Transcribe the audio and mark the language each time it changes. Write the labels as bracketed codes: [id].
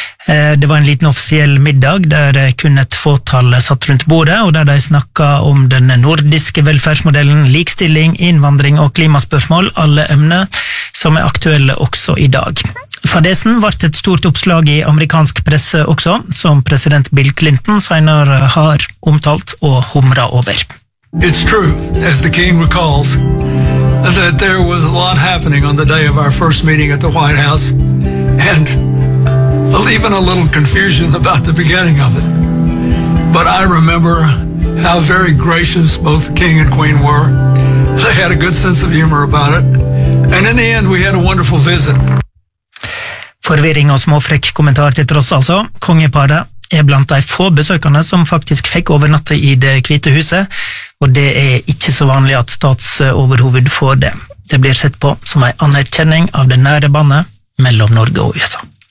[no] Det var en liten offisiell middag der kun et fåtall satt rundt bordet, og der de snakket om den nordiske velferdsmodellen, likstilling, innvandring og klimaspørsmål, alle emner som aktuelle også I dag. Fadesen ble et stort oppslag i amerikansk presse også, som president Bill Clinton senere har omtalt og humret over. [en] It's true, as the king recalls, that there was a lot happening on the day of our first meeting at the White House, and even a little confusion about the beginning of it. But I remember how very gracious both the king and queen were. They had a good sense of humor about it. And in the end, we had a wonderful visit. [no] Forvirring og småfrekk kommentar til tross altså. Kongeparet blant de få besøkerne som faktisk fikk overnatte i det hvite huset, og det ikke så vanlig at statsoverhoved får det. Det blir sett på som en anerkjenning av det nære bandet mellom Norge og USA.